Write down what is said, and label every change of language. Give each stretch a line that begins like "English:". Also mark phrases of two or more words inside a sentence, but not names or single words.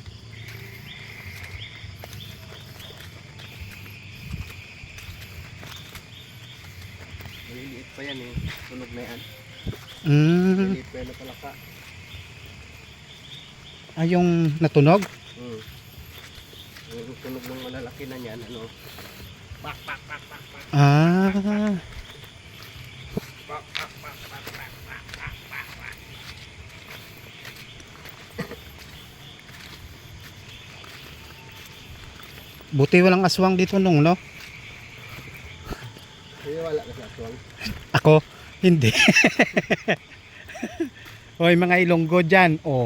Filipino: Maliliit pa yan eh. Tunog na yan. Maliliit pa yan na palaka. Ah, yung natunog? Yung tunog ng malalaki na yan, ano? Pak, pak, pak, pak, pak. Ah. Pak, pak, pak, pak, pak, pak, pak, pak, pak. Buti walang aswang dito nung, no? Kaya wala ka sa aswang. Ako, hindi. Hoy, mga Ilonggo dyan. Oh.